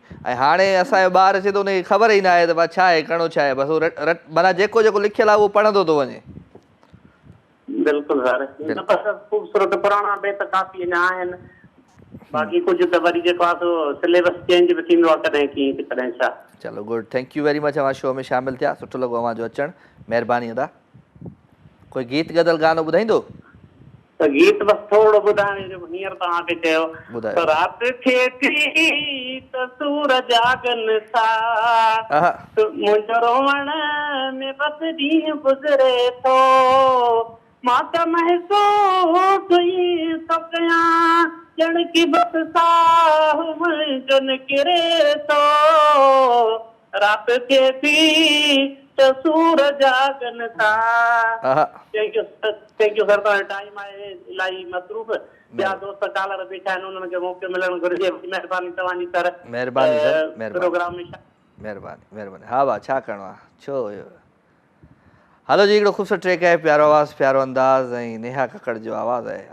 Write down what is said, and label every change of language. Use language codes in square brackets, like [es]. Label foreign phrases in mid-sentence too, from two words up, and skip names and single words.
[sd] ऐं हाणे असांजो ॿार अचे थो उनखे ख़बर ई न आहे त भाई छा आहे करिणो छा आहे, बसि उहो माना जेको जेको लिखियलु आहे उहो पढ़ंदो थो वञे। बिल्कुलु सर। ख़ूबसूरत पुराणा बेत काफ़ी अञा आहिनि, बाक़ी कुझु त वरी जेको आहे सो [en] syllabus change [sd] बि थींदो आहे कॾहिं कीअं त कॾहिं छा। [en] चलो good, thank you very much. [sd] अवां शो में शामिलु थिया, सुठो लॻो अवां जो अचणु, महिरबानी अदा। कोई गीत गज़ल गानो ॿुधाईंदो? त गीत बसि थोरो ॿुधाइण जो हींअर तव्हांखे चयो, राति थिए थी त सूरज आगन सा, मुंहिंजो रोवण में बसि ॾींहुं गुज़रे थो, मां त महसूस ई थो कयां ॼण की बसि साह मुंहिंजो निकिरे थो, राति थिए थी त सूरज आगन सा। [en] thank you sir. [sd] तव्हांजो टाइम आहे इलाही मसरूफ़, ॿिया दोस्त कालर वेठा आहिनि उन्हनि खे मौक़ो मिलणु घुरिजे। महिरबानी तव्हांजी सर। महिरबानी सर, प्रोग्राम में महिरबानी महिरबानी। हा वाह, छा करिणो आहे, छो हुयो। हलो जी, हिकिड़ो ख़ूबसूरत ट्रैक आहे, प्यारो आवाज़ु प्यारो अंदाज़ ऐं नेहा कक्कड़ जो आवाज़ु आहे।